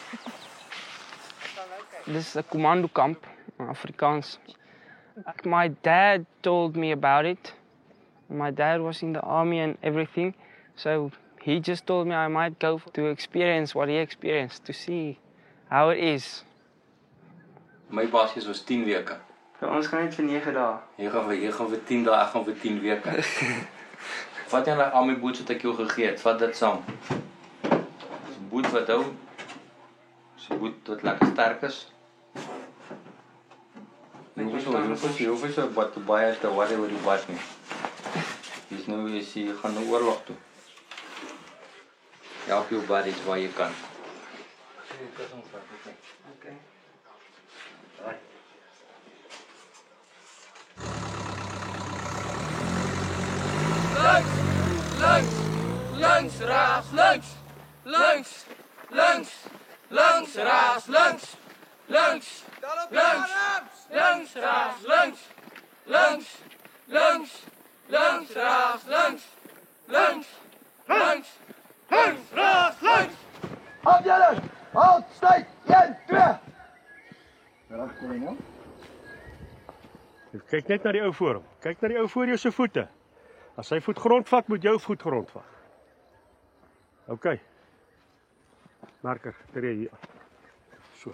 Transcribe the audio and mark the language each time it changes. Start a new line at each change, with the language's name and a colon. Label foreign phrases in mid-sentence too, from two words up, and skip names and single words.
English: This is a commando camp, Afrikaans. My dad told me about it. My dad was in the army and everything, so he just told me I might go to experience what he experienced, to see how it is. My basis was 10 weke.
Afrikaans: So, ons gaan net vir 9 dae. Jy gaan vir 10 dae, ek gaan vir 10 weke. Vat jy daai
English: army boots
Afrikaans: wat ek jou gegee het, vat dit saam. Dis 'n boot wat hou. Dis 'n boot wat lekker sterk is. Jy hoef so wat te baie te worry oor die bas nie. Dis nou jy gaan nou oorlog toe. Help jou buddies waar jy kan. Okay. Links, rechts, links. Links, links, links, rechts, links. Links, links, links, rechts, links. Links, links, links, rechts, links. Links, links, links, rechts, links. Afdeling, halt, styf, 1, 2. Reg, kolonel. Kyk net na die ou voor hom. Kyk na die ou voor jou se voete. As sy voet grond vat, moet jou voet grond vat. OK. Merker, tree hier aan. So.